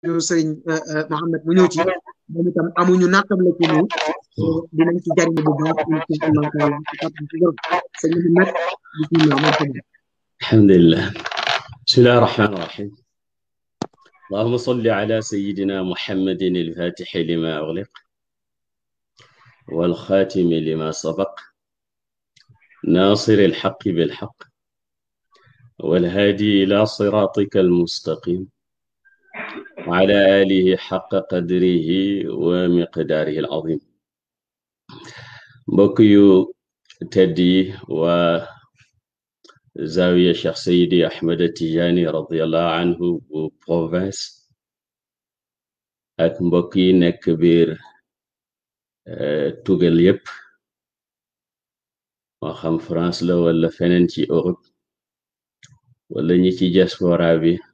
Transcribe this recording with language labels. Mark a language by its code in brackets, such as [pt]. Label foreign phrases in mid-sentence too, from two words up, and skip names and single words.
[wo] sëriñ Mohamed mu ñëw ci moom itam amuñu nattam la ci ni dinañ ci jariñ bu baax [ar] إن شاء الله تعالى [wo] sëñ Mohamed [ar] بسم الله مرحبا الحمد لله بسم الله الرحمن الرحيم اللهم صل على سيدنا محمد الفاتح لما أغلق والخاتم لما سبق ناصر الحق بالحق والهادي إلى صراطك المستقيم وعلى آله حق قدره ومقداره العظيم [wo] mbokk yu tedd yi waa Zawiya Cheikh Seydi Ahmed Tidiane [ar] رضي الله عنه [wo] bu province ak mbokk yi nekk biir tugal yépp moo xam France la wala feneen ci Europe wala ñi ci diaspora bi